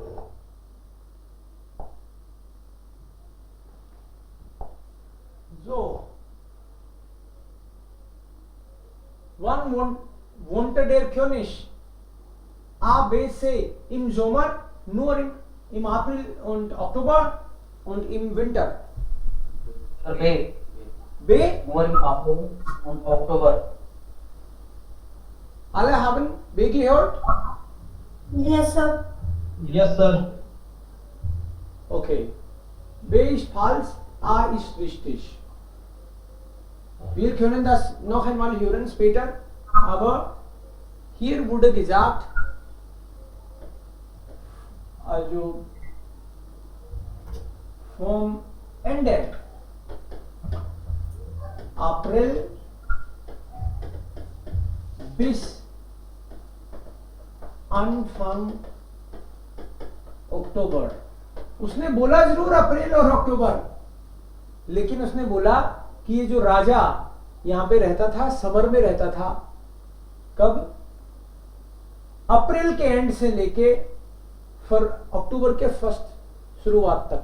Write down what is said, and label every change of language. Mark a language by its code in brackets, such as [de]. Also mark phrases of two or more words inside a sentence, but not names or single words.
[de] So, wohnte der König A, B, C im Sommer, nur im April und Oktober und im Winter. B. B, Nur im April und Oktober. alle haben B gehört? [en] Yes, sir. Yes, sir. [de] Okay. B ist falsch, A ist richtig. Wir können das noch einmal hören später, aber hier wurde gesagt, also vom Ende April bis Anfang अक्टूबर। [hi] उसने बोला जरूर अप्रैल और अक्टूबर, लेकिन उसने बोला कि ये जो राजा यहां पे रहता था समर में रहता था, कब? अप्रैल के एंड से लेके फिर अक्टूबर के फर्स्ट शुरुआत तक।